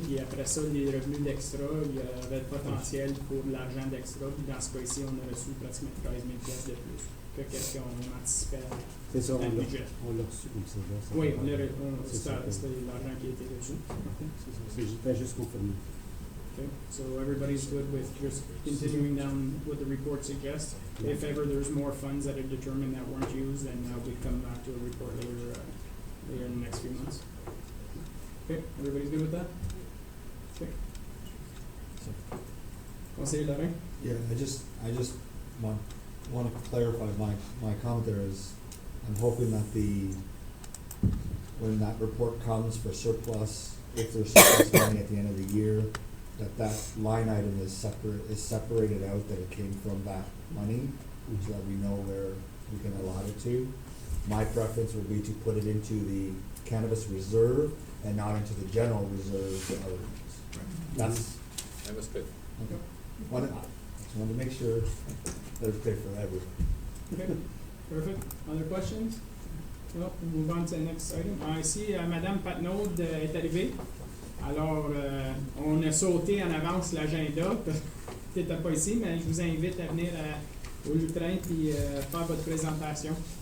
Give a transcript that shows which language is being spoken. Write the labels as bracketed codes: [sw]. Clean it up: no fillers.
[fr] Puis après ça, les revenus d'extra, il y avait le potentiel pour l'argent d'extra. Puis dans ce cas-ci, on a reçu pratiquement 13 000 pièces de plus que qu'est-ce qu'on anticipait C'est ça, dans le budget. on l'a reçu comme ça. Oui, c'était l'argent qui a été reçu. J'étais juste confirmé. [en] Okay, so everybody's good with just continuing down what the report suggests. If ever there's more funds that are determined that weren't used, then we come back to a report later in the next few months. Okay, everybody's good with that? Okay. [fr] Conseiller Lorrain? [en] Yeah, I just want to clarify my comment there is, I'm hoping that when that report comes for surplus, if there's surplus money at the end of the year, that line item is separated out, that it came from that money, so that we know where we can allot it to. My preference would be to put it into the cannabis reserve and not into the general reserve for other things. That was good. Okay. Just wanted to make sure that it's clear for everyone. Okay, perfect. Other questions? No, we'll move on to the next item. [fr] Ici, Madame Patenaude est arrivée. Alors, on a sauté en avance l'agenda. Tu n'étais pas ici, mais je vous invite à venir au Lutrin et faire votre présentation.